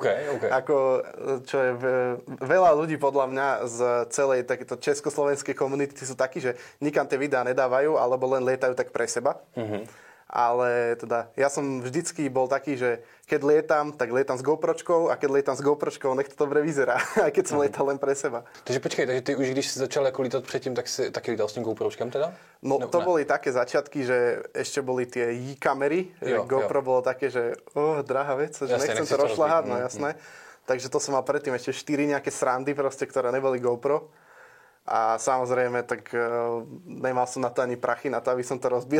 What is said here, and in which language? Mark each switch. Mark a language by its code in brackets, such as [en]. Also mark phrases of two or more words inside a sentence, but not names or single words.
[sk] Ako, čo je veľa ľudí podľa mňa z celej takéto československej komunity sú takí, že nikam tie videá nedávajú, alebo len lietajú tak pre seba. Ale teda ja som vždycky bol taký, že keď lietam, tak lietam s GoPročkou a keď lietam s GoPročkou, nech to dobre vyzerá, aj keď som lietal len pre seba. [cs] Takže počkej, takže ty už když si začal jako lítat předtým, tak si taky lítal s tím GoPročkem teda? [sk] No to boli také začiatky, že ešte boli tie kamery, GoPro bolo také, že drahá vec, že jasne, nechcem to rozšľahať, no jasné. Takže to som mal predtým ešte 4 nejaké srandy proste, ktoré neboli GoPro. A samozrejme, tak nemal som na to ani prachy, na to, aby som to rozbil.